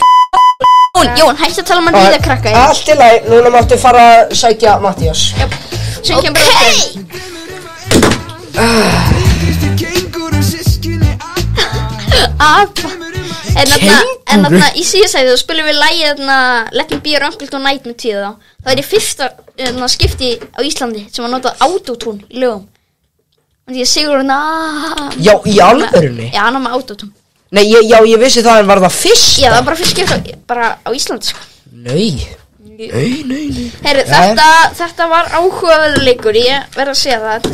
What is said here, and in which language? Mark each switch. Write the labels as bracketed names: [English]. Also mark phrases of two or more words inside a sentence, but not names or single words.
[Icelandic] Jón, hætti að tala um að líða krakka. Allt í lagi, núna máttu fara að sækja Mattías. Sem kemur bara En þarna í síðasæði þá spilum við lagið Let me be your uncle tonight með tíða þá. Það er í fyrsta skipti á Íslandi sem var notað autotune í lögum. Og því að Sigurinn Já, í alvörunni? Já, hann var með autotune. Nei, ég vissi það en var það fyrst? Já, það var bara fyrst skipti bara á Íslandi, sko. Nei. Herru, þetta var áhugaverður leikur, ég verð að segja það.